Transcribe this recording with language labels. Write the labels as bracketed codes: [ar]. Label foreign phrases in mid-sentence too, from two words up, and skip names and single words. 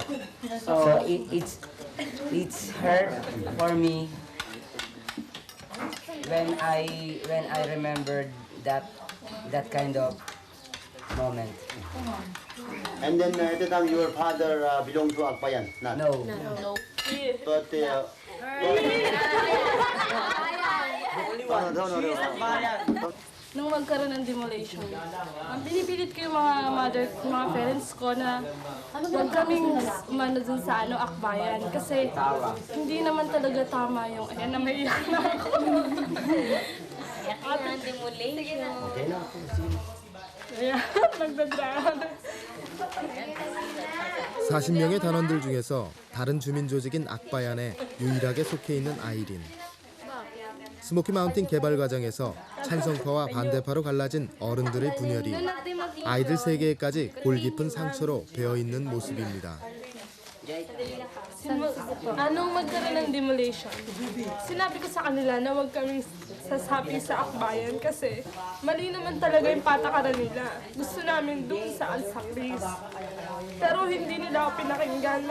[en] So it's hurt for me when I remembered that kind of moment. And then at the time your father belonged to Akbayan? Not? No. But [tl] Nung magkaroon ng demolition, ang pinipilit ko yung mga parents ko na huwag kaming umano dun sa Akbayan kasi hindi naman talaga tama yung, ayan na may iyak na ako. Ang demolition. Ayan, nagdadrama. [ko] 40명의 단원들 중에서 다른 주민 조직인 악바얀에 유일하게 속해 있는 아이린. 스모키 마운틴 개발 과정에서 찬성파와 반대파로 갈라진 어른들의 분열이 아이들 세계에까지 골깊은 상처로 배어있는 모습입니다. [tl] Anong magkaroon ng demolition? Sinabi ko sa kanila na huwag kaming sasapi sa akbayan kasi mali naman talaga yung patakaran nila. Gusto namin doon sa Alsacris. Pero hindi nila ako pinakinggan.